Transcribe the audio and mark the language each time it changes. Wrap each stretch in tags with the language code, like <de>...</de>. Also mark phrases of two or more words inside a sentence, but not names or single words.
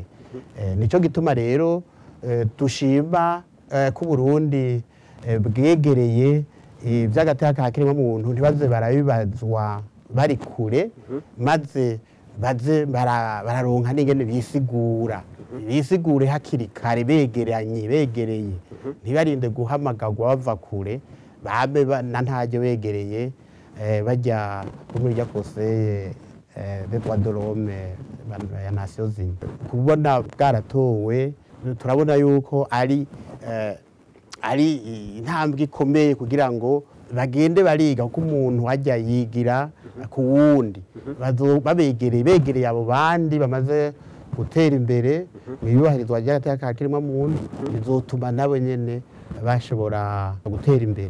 <rn>Nico gituma rero dushima ko Burundi bwegereye ivy'agateka kiremwa muntu, ntibaze barabibazwa bari kure, maze baze bararonka n'ingene bisigure hakiri kare, begereye, ntibarinde guhamagagwa bava kure, babe na ntaje begereye bajya muri rya Conseil des droits de l'homme ya Nations Unies. Kubona bwaratowe turabona yuko ari intambwe ikomeye kugira ngo bagende bariga ko umuntu wajya yigira ku wundi, begereye abo bandi bamaze gutera imbere mu iyubahirizwa ry'agateka kiremwa muntu, bizotuma nabo nyene bashobora gutera imbere.</rn>